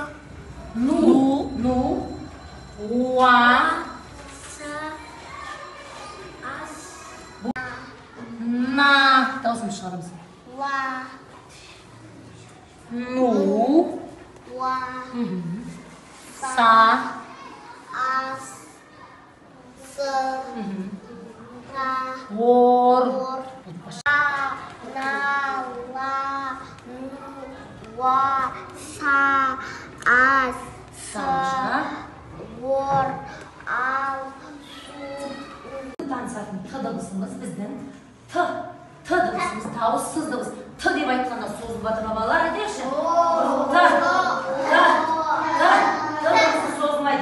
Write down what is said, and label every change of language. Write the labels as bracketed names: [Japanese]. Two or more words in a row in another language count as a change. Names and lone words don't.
[Kazakh] Ну. Уа. Са. Ас. На дауысын шығарамыз. Ла. Ну. Ла. Са. Ас. С. Ра. Ор. На. Ла. Ну. Ва. Са. Ас. С. Ор. Ал. Су. Танысатын Т дыбысымыз біздің Т дыбысымыз дауыссыз дыбыс. Т деп айтқанда созылып жатыр балалар, айтайықшы. Т дыбысы созылмайды.